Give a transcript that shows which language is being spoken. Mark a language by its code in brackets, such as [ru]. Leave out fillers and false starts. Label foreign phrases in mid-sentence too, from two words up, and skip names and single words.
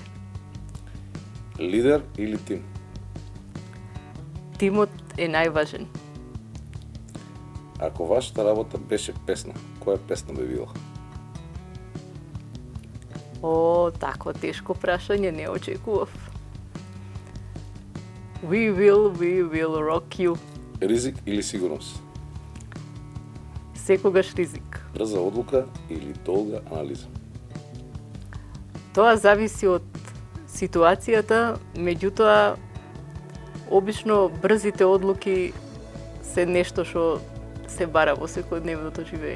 [mk] Лидер или тим? Тимот е најважен. Ако вашата работа беше песна, која песна би била? О, такво тешко прашање не очекував. We will rock you. Ризик или сигурност? Секогаш ризик. Брза одлука или долга анализа? Тоа зависи од ситуацијата, меѓутоа обично брзите одлуки се нешто што се бара во секојдневното живење.